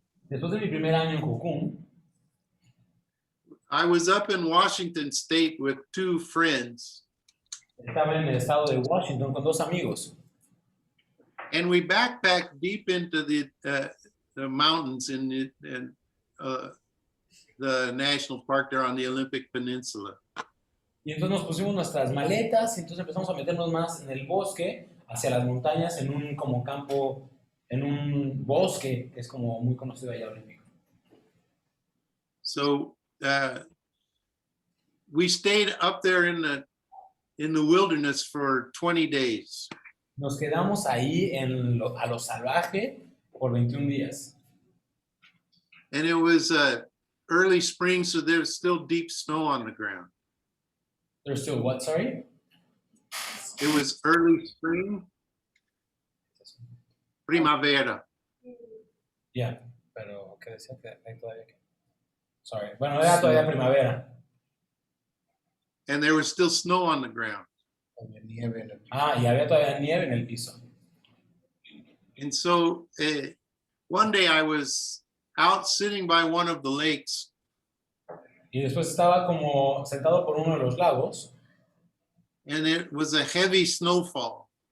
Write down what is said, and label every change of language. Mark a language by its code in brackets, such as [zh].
[es] Después de mi primer año en Jucún, [en] I was up in Washington State with two friends, [es] estaba en el estado de Washington con dos amigos [en] and we backpacked deep into the mountains in the national park there on the Olympic Peninsula. [es] y entonces nos pusimos nuestras maletas y entonces empezamos a meternos más en el bosque, hacia las montañas, en un como campo, en un bosque que es como muy conocido allá olímpico. [en] So we stayed up there in the wilderness for 20 days. [es] Nos quedamos ahí a lo salvaje por 21 días. [en] And it was early spring, so there was still deep snow on the ground. There's still what, sorry? It was early spring, primavera. [es] Yeah, pero ¿qué decía? Que hay todavía que... [en] Sorry. [es] Bueno, era todavía primavera. [en] And there was still snow on the ground. [es] Ah, y había todavía nieve en el piso. [en] And so one day I was out sitting by one of the lakes, [es] Y después estaba como sentado por uno de los lagos [en] and it was a heavy snowfall.